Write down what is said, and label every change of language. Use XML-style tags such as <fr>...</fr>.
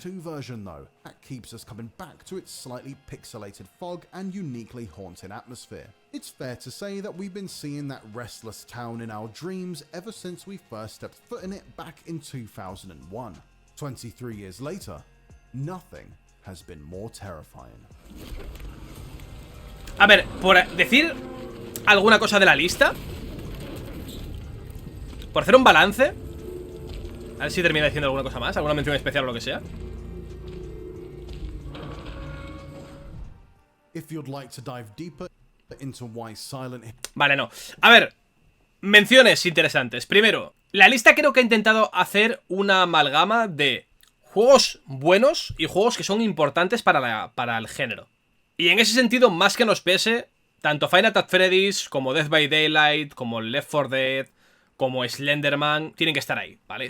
<en>PS2 version though that keeps us coming back to its slightly pixelated fog and uniquely haunting atmosphere. It's fair to say that we've been seeing that restless town in our dreams ever since we first stepped foot in it back in 2001. 23 years later, nothing has been more terrifying.</en> <es>A ver, por decir alguna cosa de la lista, por hacer un balance, a ver si termina diciendo alguna cosa más, alguna mención especial o lo que sea.</es> <en>If you'd like to dive deeper into why Silent Hill...</en> <es>Vale, no. A ver, menciones interesantes. Primero, la lista creo que ha intentado hacer una amalgama de juegos buenos y juegos que son importantes para el género. Y en ese sentido, más que nos pese, tanto Final Fantasy Freddy's como Dead by Daylight, como Left 4 Dead, como Slenderman, tienen que estar ahí, ¿vale?</es>